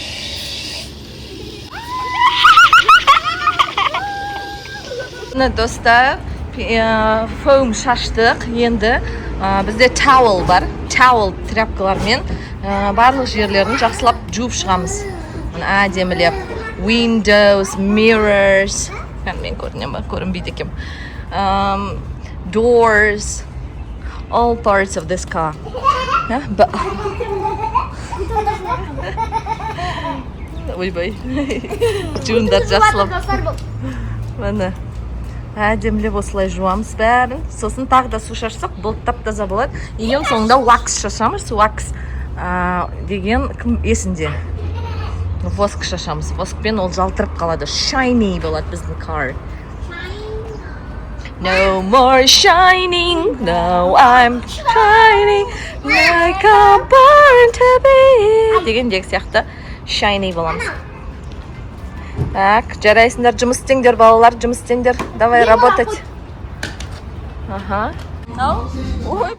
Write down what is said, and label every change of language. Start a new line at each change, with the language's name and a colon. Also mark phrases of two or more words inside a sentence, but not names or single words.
Kazakh: Міне достар, foam шаштық, енді бізде towel бар. Towel тряпкалармен барлық жерлерін жақсылап жуып шығамыз.
English: Әдемілеп. Windows, mirrors.
Kazakh: Мен көрінбейді екем.
English: Doors, all parts of this car.
Kazakh: Ойбай. Жуындар жақсылап. Міне. Әдемілеп осылай жуамыз бәрін. Сосын тағы да су шашсақ, бұл тап-таза болады. Ең соңында wax шашамыз. Wax деген кім есінде? Воск шашамыз. Воскпен ол жалтырып қалады. Shiny болады біздің car.
English: No more shining, no I'm shining like I'm born to be.
Kazakh: Дегендегі сияқты shiny боламыз. Так, жарайсыңдар, жұмыс істеңдер, балалар, жұмыс істеңдер.
Russian: Давай работать. Аха. Ой.